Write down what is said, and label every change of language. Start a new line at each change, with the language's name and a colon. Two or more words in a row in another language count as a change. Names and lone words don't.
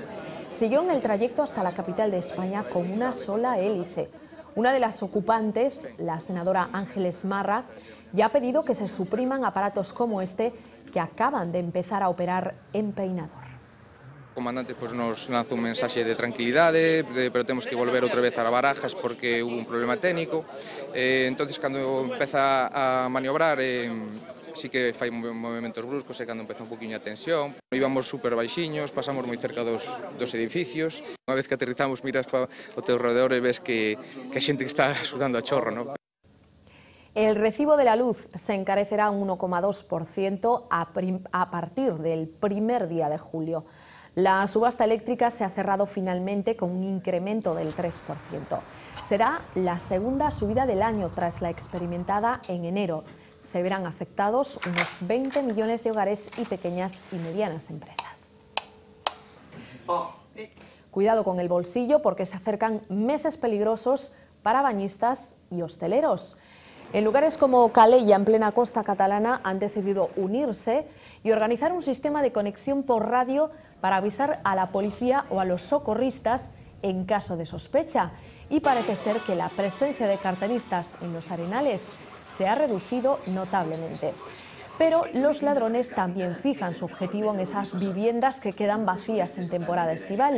Spanish: Siguieron el trayecto hasta la capital de España con una sola hélice. Una de las ocupantes, la senadora Ángeles Marra, ya ha pedido que se supriman aparatos como este que acaban de empezar a operar en Peinador.
Galician: O comandante pues, nos lanza un mensaxe de tranquilidade, pero temos que volver outra vez a Barajas porque hubo un problema técnico. Entonces, cando empeza a maniobrar, sí que fai movimentos bruscos, e cando empeza un poquinho a tensión. Íbamos super baixiños, pasamos moi cerca dos edificios. Unha vez que aterrizamos, miras para o teu redor e ves que a xente que está sudando a chorro, ¿no?
Spanish: El recibo de la luz se encarecerá un 1,2% a partir del primer día de julio. La subasta eléctrica se ha cerrado finalmente con un incremento del 3%. Será la segunda subida del año tras la experimentada en enero. Se verán afectados unos 20 millones de hogares y pequeñas y medianas empresas. Cuidado con el bolsillo porque se acercan meses peligrosos para bañistas y hosteleros. En lugares como Calella, en plena costa catalana, han decidido unirse y organizar un sistema de conexión por radio para avisar a la policía o a los socorristas en caso de sospecha. Y parece ser que la presencia de carteristas en los arenales se ha reducido notablemente. Pero los ladrones también fijan su objetivo en esas viviendas que quedan vacías en temporada estival.